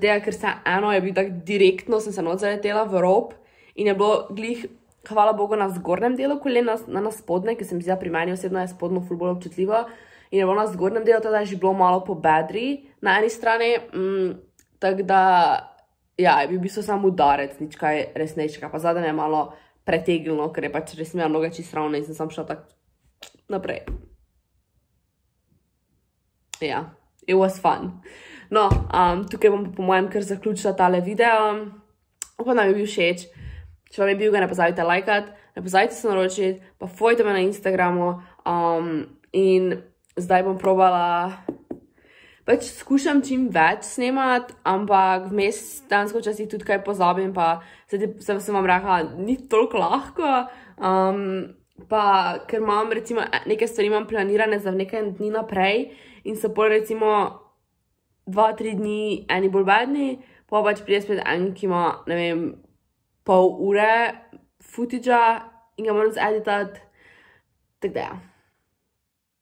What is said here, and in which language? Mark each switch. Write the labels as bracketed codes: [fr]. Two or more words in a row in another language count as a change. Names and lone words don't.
[sl] tega, ker se eno je bil tako direktno, sem se noč zaletela v rob in je bilo glih, hvala Bogu, na zgornjem delu kolena, na spodne, ker se mi zdi, da pri meni osebno je spodno ful bolj občutljivo in je bilo na zgornjem delu, teda je že bilo malo po bedri na eni strani, tako da, ja, je bil v bistvu samo udarec, nič kaj resnejšega, pa zadaj me je malo pretegnilo, ker je pač res imela noga čist ravno in sem sam šla tako naprej. Ja, [en] it was fun. [sl] No, tukaj bom po mojem kar zaključila tale video. Upam, da mi je bil všeč. Če vam je bil, ga ne pozabite lajkati, ne pozabite se naročiti, pa fojte me na Instagramu in zdaj bom probala, pač skušam čim več snemati, ampak vmes dansko včasih tudi kaj pozabim, pa sem vam rekla, ni toliko lahko, pa ker imam recimo neke stvari imam planirane za nekaj dni naprej in so pol recimo 2-3 dni eni bolj bedni, pa pač pride spet en, ki ima, ne vem, pol ure footage-a in ga moram editati, tako da ja.